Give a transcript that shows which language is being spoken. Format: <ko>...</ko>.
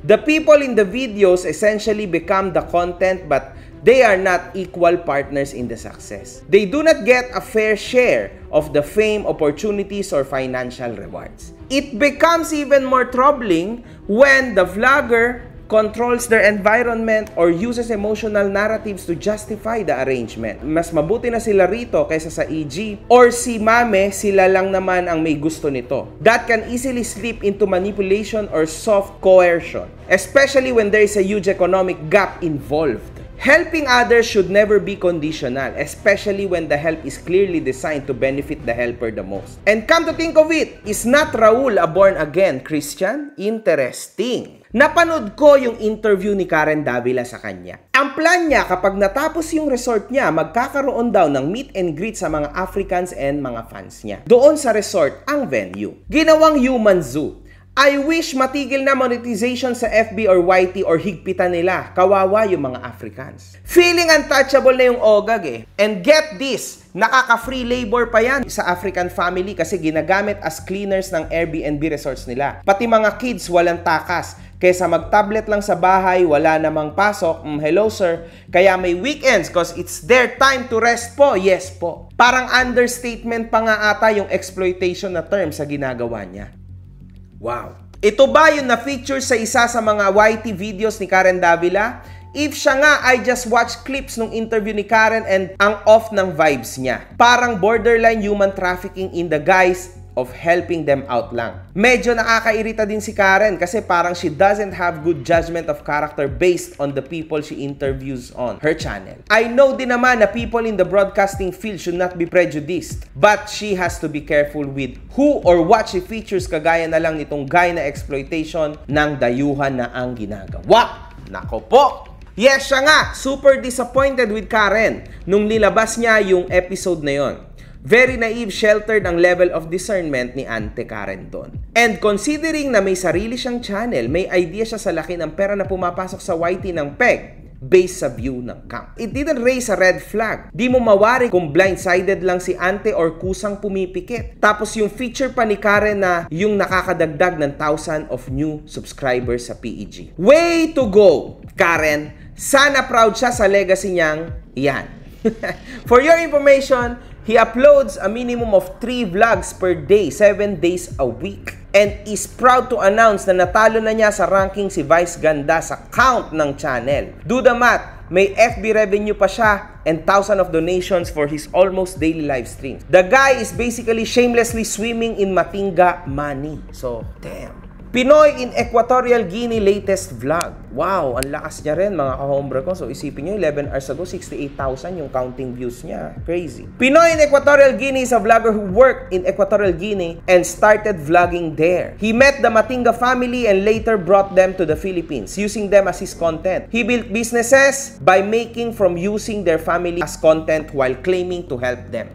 <en>The people in the videos essentially become the content, but they are not equal partners in the success. They do not get a fair share of the fame, opportunities, or financial rewards. It becomes even more troubling when the vlogger controls their environment or uses emotional narratives to justify the arrangement.</en> <tl>Mas mabuti na sila rito kaysa sa EG or si Mame, sila lang naman ang may gusto nito.</tl> <en>That can easily slip into manipulation or soft coercion, especially when there is a huge economic gap involved. Helping others should never be conditional, especially when the help is clearly designed to benefit the helper the most. And come to think of it, is not Raul a born-again Christian? Interesting.</en> <tl>Napanood ko yung interview ni Karen Davila sa kanya. Ang plan niya, kapag natapos yung resort niya, magkakaroon daw ng meet and greet sa mga Africans and mga fans niya. Doon sa resort ang venue. Ginawang human zoo.</tl> <en>I wish</en> <tl>matigil na monetization sa FB or YT or higpitan nila. Kawawa yung mga Africans. Feeling untouchable na yung OGAG eh.</tl> <en>And get this,</en> <tl>nakaka-free labor pa yan sa African family kasi ginagamit as cleaners ng Airbnb resorts nila. Pati mga kids walang takas. Kesa mag-tablet lang sa bahay, wala namang pasok.</tl> <en>Hello sir.</en> <tl>Kaya may</tl> <en>weekends cause it's their time to rest po.</en> <tl>Yes po. Parang understatement pa nga ata yung exploitation na term sa ginagawa niya. Wow. Ito ba yung na-feature sa isa sa mga YT videos ni Karen Davila?</tl> <en>If</en> <tl>siya nga,</tl> <en>I just watched clips nung interview ni Karen and</en> <tl>ang off ng vibes niya. Parang borderline human trafficking in the guise of helping them out lang. Medyo nakakairita din si Karen kasi parang</tl> <en>she doesn't have good judgment of character based on the people she interviews on her channel. I know</en> <tl>din naman na</tl> <en>people in the broadcasting field should not be prejudiced, but she has to be careful with who or what she features,</en> <tl>kagaya na lang nitong guy na exploitation ng dayuhan na ang ginagawa. Nako po! Yes, siya nga,</tl> <en>super disappointed with Karen</en> <tl>nung nilabas niya yung episode na yon.</tl> <en>Very naive, sheltered</en> <tl>ang level of discernment ni Ante Karen doon. And considering na may sarili siyang channel, may idea siya sa laki ng pera na pumapasok sa YT ng PEG based sa view ng camp.</tl> <en>It didn't raise a red flag.</en> <tl>Di mo mawari kung blindsided lang si Ante or kusang pumipikit. Tapos yung feature pa ni Karen na yung nakakadagdag ng 1,000 of new subscribers sa PEG.</tl> <en>Way to go, Karen!</en> <tl>Sana proud siya sa legacy niyang yan.</tl> <en>For your information, he uploads a minimum of 3 vlogs per day, 7 days a week. And is proud to announce</en> <tl>na natalo na niya sa ranking si Vice Ganda sa count ng channel.</tl> <en>Do the math, may FB revenue pa siya and 1,000 of donations for his almost daily live stream. The guy is basically shamelessly swimming in Matinga money. So, damn. Pinoy in Equatorial Guinea latest vlog.</en> <tl>Wow, ang lakas niya rin mga kahombre ko. So isipin nyo, 11 hours ago, 68,000 yung counting views niya.</tl> <en>Crazy. Pinoy in Equatorial Guinea is a vlogger who worked in Equatorial Guinea and started vlogging there. He met the Matinga family and later brought them to the Philippines, using them as his content. He built businesses by making from using their family as content while claiming to help them.</en>